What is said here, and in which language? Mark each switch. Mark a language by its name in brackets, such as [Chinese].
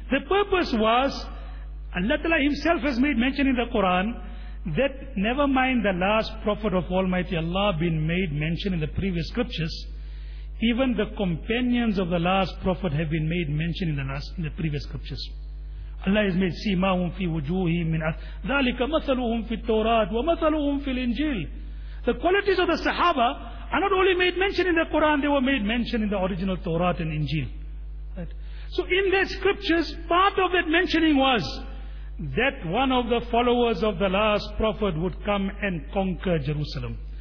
[English] The purpose was, Allah Ta'ala himself has made mention in the Quran, that never mind the last prophet of Almighty Allah being made mention in the previous scriptures, even the companions of the last prophet have been made mention in the previous scriptures. Allah has made [Arabic] سِيمَاهُمْ فِي وُجُوهِهِمْ مِنْ أَثْرِ ذَلِكَ مَثَلُهُمْ فِي التَّوْرَاةِ وَمَثَلُهُمْ فِي الْإِنْجِيلِ. [English] The qualities of the Sahaba are not only made mention in the Quran, they were made mention in the original Torah and Injil. Right? So in their scriptures, part of that mentioning was that one of the followers of the last prophet would come and conquer Jerusalem.